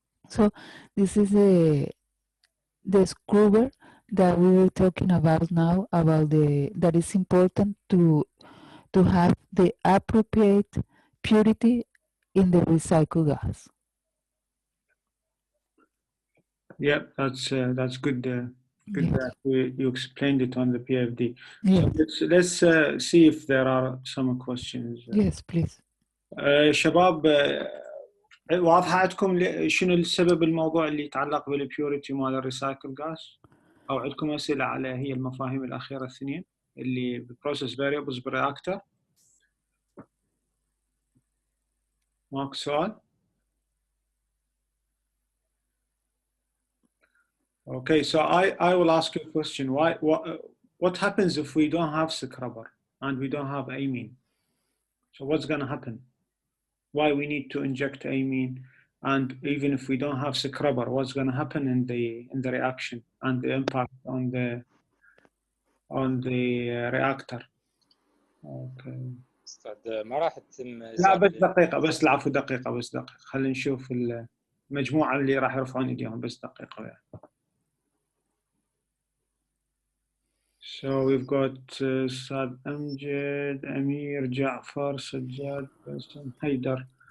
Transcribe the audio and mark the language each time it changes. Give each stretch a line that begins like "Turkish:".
English: So this is the screwer that we were talking about now, about that is important to have the appropriate purity in the recycled gas. Yeah, that's good. Good that you explained it on the PFD. Yes. So let's see if there are some questions. Yes, please.
Arabic: شباب واضحة عندكم شنو السبب الموضوع اللي يتعلق بالبيوريتي مال الريسايكل غاز؟ أو عندكم أسئلة على هي المفاهيم الأخيرة الاثنين اللي بالبروسيس فاريبلز بالرياكتر؟ ماكو سؤال؟
English: Okay, so I will ask you a question. What happens if we don't have scrubber and we don't have amine? So what's going to happen? Why we need to inject amine, and even if we don't have scrubber, what's going to happen in the reaction and the impact on the reactor? Okay.
Arabic: استاذ ما راح تتم. لا بس دقيقة، بس العفو دقيقة، بس دقيقة، خلينا نشوف المجموعة اللي راح يرفعون ايديهم، بس دقيقة يعني.
English: So we've got سعد أمجد، أمير، جعفر، سجاد، باسم، هيدر.